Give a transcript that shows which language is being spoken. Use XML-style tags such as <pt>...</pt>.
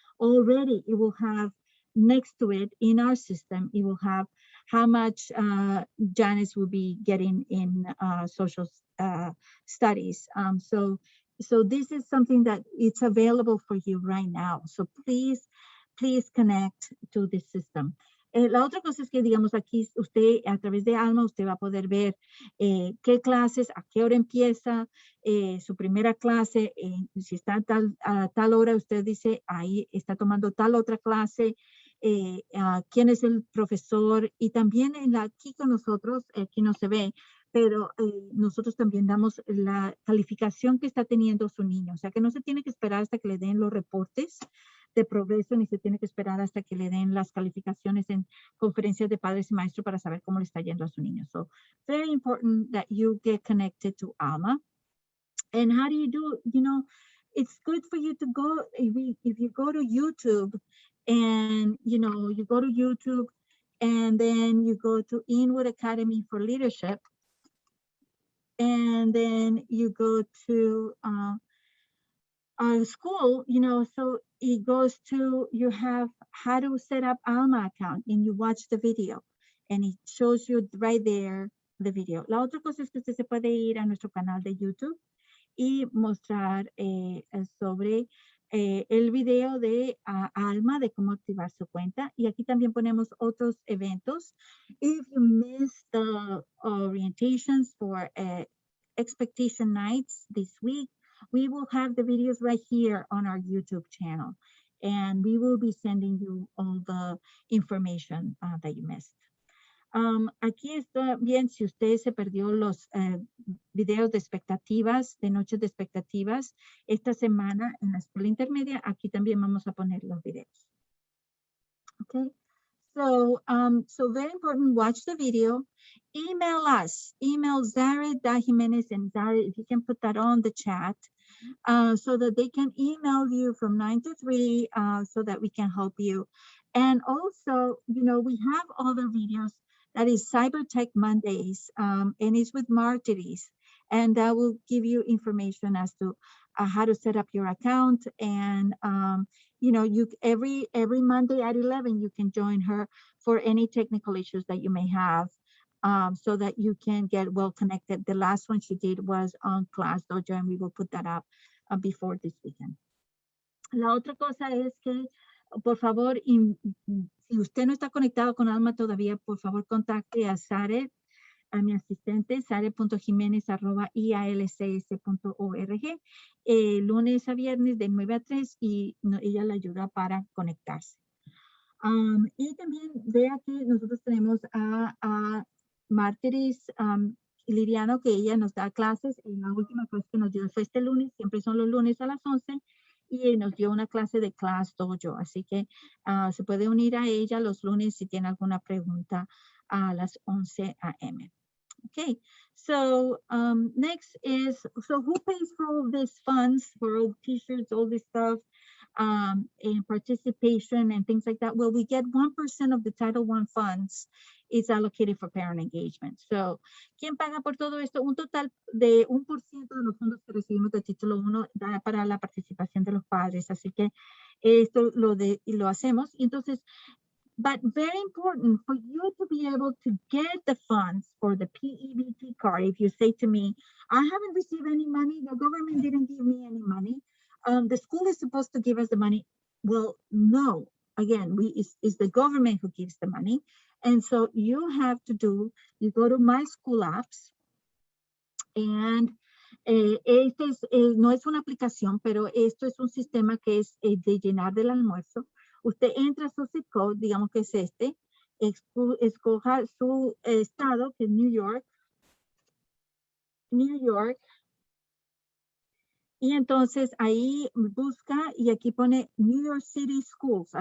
<en>Already, it will have next to it in our system, it will have how much Janice will be getting in social studies. So this is something that it's available for you right now. So please connect to this system.</en> <es>La otra cosa es que, digamos, aquí usted, a través de Alma, usted va a poder ver qué clases, a qué hora empieza su primera clase, si está a tal hora, usted dice, ahí está tomando tal otra clase, quién es el profesor, y también aquí con nosotros, aquí no se ve, pero nosotros también damos la calificación que está teniendo su niño, o sea que no se tiene que esperar hasta que le den los reportes de progreso, ni se tiene que esperar hasta que le den las calificaciones en conferencias de padres y maestros para saber cómo le está yendo a su niño.</es> <en>So, very important that you get connected to Alma. And how do you do, it's good for you to go, if you go to YouTube and, you go to YouTube and then you go to Inwood Academy for Leadership, and then you go to our school, so it goes to, you have how to set up Alma account and you watch the video and it shows you right there the video.</en> <es>La otra cosa es que usted se puede ir a nuestro canal de YouTube y mostrar sobre el video de Alma, de cómo activar su cuenta. Y aquí también ponemos otros eventos.</es> <en>If you miss the orientations for expectation nights this week, we will have the videos right here on our YouTube channel. And we will be sending you all the information that you missed.</en> <es>Aquí está bien, si usted se perdió los videos de expectativas, de noches de expectativas, esta semana en la escuela intermedia, aquí también vamos a poner los videos.</es> <en>Okay, so very important, watch the video, email us, email Zaret.Jimenez, and Zaret, if you can put that on the chat, so that they can email you from 9 to 3 so that we can help you. And also, we have other videos. That is Cyber Tech Mondays, and it's with Martyrs, and that will give you information as to how to set up your account. And you every Monday at 11 you can join her for any technical issues that you may have, so that you can get well connected. The last one she did was on Class Dojo, and we will put that up before this weekend.</en> <es>La otra cosa es que, por favor, si usted no está conectado con Alma todavía, por favor contacte a Zaret, a mi asistente, zaret.jimenez@ialcs.org, lunes a viernes de 9 a 3, y ella le ayuda para conectarse. Y también vea que nosotros tenemos a Martyrs Liriano, que ella nos da clases. En la última clase que nos dio fue este lunes, siempre son los lunes a las 11, y nos dio una clase de Class Dojo, así que se puede unir a ella los lunes si tiene alguna pregunta a las 11 a.m.</es> <en>Okay, so next is, so who pays for all these funds, for all t-shirts, all this stuff, and participation and things like that? Well, we get 1% of the Title I funds is allocated for parent engagement.</en> <es>So, ¿quién paga por todo esto? Un total de 1% de los fondos que recibimos de título 1 da para la participación de los padres. Así que esto lo hacemos. Y entonces,</es> <en>But very important for you to be able to get the funds for the PEBT card. If you say to me, I haven't received any money, the government didn't give me any money. The school is supposed to give us the money. Well, no. Again, it's the government who gives the money. And so you have to you go to My School Apps, and</en> <es>no es una aplicación, pero esto es un sistema que es de llenar del almuerzo. Usted entra a su zip code, digamos que es este, escoja su estado, que es New York, y entonces ahí busca y aquí pone New York City Schools.</es>